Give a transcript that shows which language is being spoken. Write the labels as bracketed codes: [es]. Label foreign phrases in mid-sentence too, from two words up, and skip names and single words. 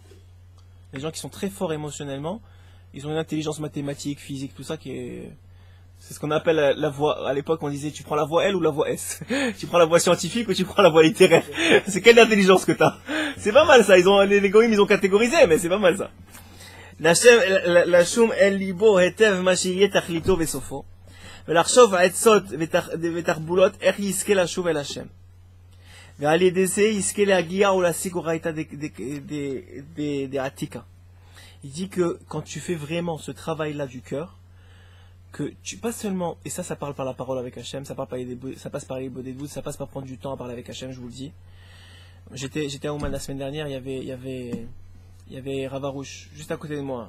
[fr] Les gens qui sont très forts émotionnellement, ils ont une intelligence mathématique, physique, tout ça qui est... C'est ce qu'on appelle la voie... À l'époque, on disait, tu prends la voie L ou la voie S. Tu prends la voie scientifique ou tu prends la voie littéraire. C'est quelle intelligence que t'as? C'est pas mal ça, les goïms, ils ont catégorisé, mais c'est pas mal ça. [he] לשום אל לבו היטב מה שיהיה תכליתו וסופו. ולחשוב עצות ותחבולות איך יזכה לשוב אל השם. ועל ידי זה יזכה להגיע ולהשיג אורייתא דעתיקה. [fr] Il dit que quand tu fais vraiment ce travail-là du cœur, que pas seulement, et ça parle par la parole avec Hachem, ça passe par les bodedut, ça passe par prendre du temps à parler avec Hachem, je vous le dis. J'étais à Ouman la semaine dernière, il y avait Ravarouche juste à côté de moi.